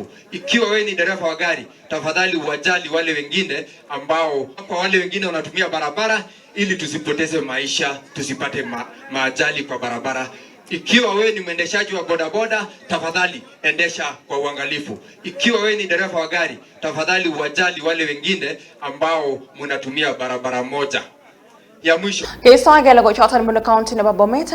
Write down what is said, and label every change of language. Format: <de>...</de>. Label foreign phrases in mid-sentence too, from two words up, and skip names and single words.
<sw>Ikiwa wewe ni dereva wa gari, tafadhali uwajali wale wengine kwa wale wengine wanatumia barabara, ili tusipoteze maisha, tusipate maajali kwa barabara. Ikiwa wewe ni mwendeshaji wa bodaboda, tafadhali endesha kwa uangalifu. Ikiwa wewe ni dereva wa gari, tafadhali uwajali wale wengine ambao mnatumia barabara moja. Ya mwisho.</sw> <kln>Ke sangela go chatan mun county ne babometa</kln>